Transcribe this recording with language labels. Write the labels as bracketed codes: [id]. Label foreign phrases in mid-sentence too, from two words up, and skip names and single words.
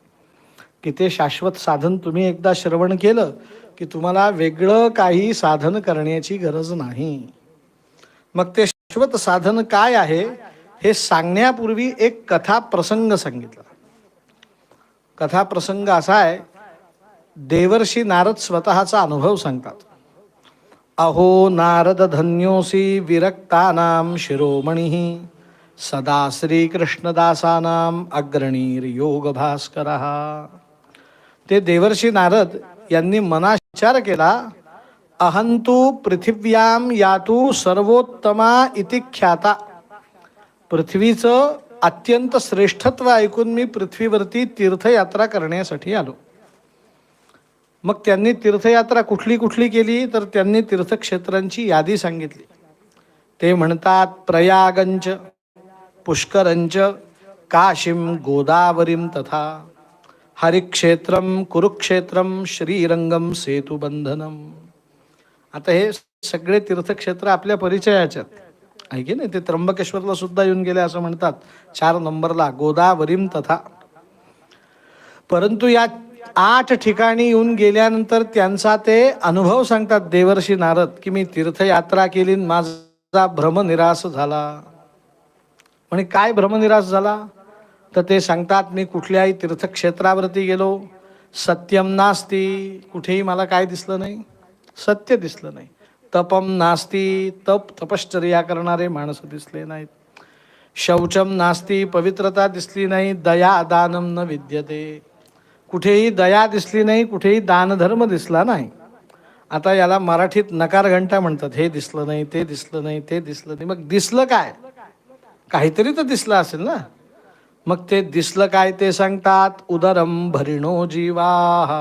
[mr] की ते शाश्वत साधन तुम्ही एकदा श्रवण केलं की तुम्हाला वेगळं काही साधन करण्याची गरज नाही. मग ते शाश्वत साधन काय आहे हे सांगण्यापूर्वी एक कथा प्रसंग सांगितला. कथा प्रसंग असा आहे, देवर्षी नारद स्वतःचा अनुभव सांगतात. [sa] अहो नारद धन्योसी विरक्तानां शिरोमणी सदा श्रीकृष्णदासानां अग्रणीर योग भास्करः. [mr] ते देवर्षी नारद यांनी मनात विचार केला, [sa] अहंतु पृथिव्याम यातू सर्वोत्तमा इति ख्याता. [mr] पृथ्वीचं अत्यंत श्रेष्ठत्व ऐकून मी पृथ्वीवरती तीर्थयात्रा करण्यासाठी आलो. मग त्यांनी तीर्थयात्रा कुठली कुठली केली तर त्यांनी तीर्थक्षेत्रांची यादी सांगितली. ते म्हणतात, [sa] प्रयागंच, पुष्करंच, काशीम, गोदावरीम तथा हरिक्षेत्रम, कुरुक्षेत्रम, श्रीरंगम, सेतुबंधनम. [mr] आता हे सगळे तीर्थक्षेत्र आपल्या परिचयाचे आहे की नाही? ते त्र्यंबकेश्वरला सुद्धा येऊन गेले असं म्हणतात 4 नंबरला, [sa] गोदावरीम तथा. [mr] परंतु या 8 ठिकाणी येऊन गेल्यानंतर त्यांचा ते अनुभव सांगतात देवर्षी नारद की मी तीर्थयात्रा केली, माझा भ्रमनिरास झाला. म्हणे काय भ्रमनिरास झाला? तर ते सांगतात, मी कुठल्याही तीर्थक्षेत्रावरती गेलो, [sa] सत्यम नास्ती, [mr] कुठेही मला काय दिसलं नाही? सत्य दिसलं नाही. [sa] तपम नास्ती, [mr] तपश्चर्या करणारे माणसं दिसले नाहीत. [sa] शौचम नास्ती, [mr] पवित्रता दिसली नाही. [sa] दया दानम न विद्यते, [mr] कुठेही दया दिसली नाही, कुठेही दानधर्म दिसला नाही. आता याला मराठीत नकार घंटा म्हणतात. हे दिसलं नाही, ते दिसलं नाही, ते दिसलं नाही. मग दिसलं काय? काहीतरी तर दिसलं असेल ना. मग ते दिसलं काय ते सांगतात, [sa] उदरम भरिणो जीवाहा.